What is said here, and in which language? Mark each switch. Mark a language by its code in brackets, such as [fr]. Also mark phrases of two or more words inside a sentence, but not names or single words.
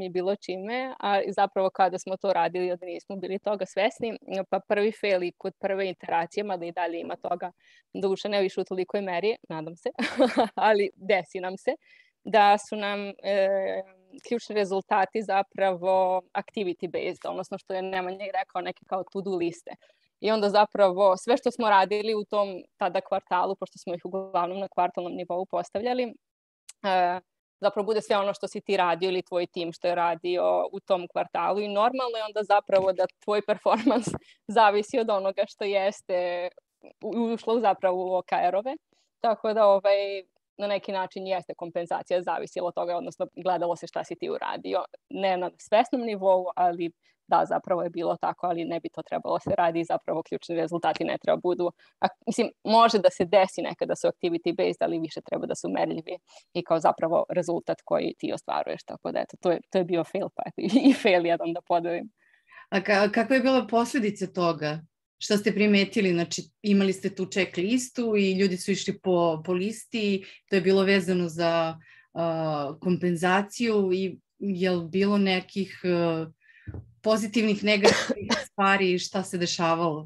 [sr] i bilo čime, a zapravo kada smo to radili da nismo bili toga svesni, pa prvi fail i kod prve interacije, mada i dalje ima toga, duše ne više u tolikoj meri, nadam se, ali desi nam se, da su nam ključni rezultati zapravo [en] activity based, [sr] odnosno što je Nemanja rekao, neke kao to-do liste. I onda zapravo sve što smo radili u tom tada kvartalu, pošto smo ih uglavnom na kvartalnom nivou postavljali, zapravo bude sve ono što si ti radio ili tvoj tim što je radio u tom kvartalu i normalno je onda zapravo da tvoj performans zavisi od onoga što jeste ušlo zapravo u OKR-ove. Tako da na neki način jeste kompenzacija zavisila od toga, odnosno gledalo se šta si ti uradio. Ne na svesnom nivou, ali da, zapravo je bilo tako, ali ne bi to trebalo se radi i zapravo ključni rezultati ne treba budu. Mislim, može da se desi nekada su [en] activity based, [sr] ali više treba da su merljivi i kao zapravo rezultat koji ti ostvaruješ. Tako da, to je bio fail, pa i fail jedan da podelim. A kakva je bila posljedica toga? Šta ste primetili? Znači, imali ste tu check listu i ljudi su išli po listi, to je bilo vezano za kompenzaciju i je li bilo nekih pozitivnih, negativnih stvari, šta se dešavalo?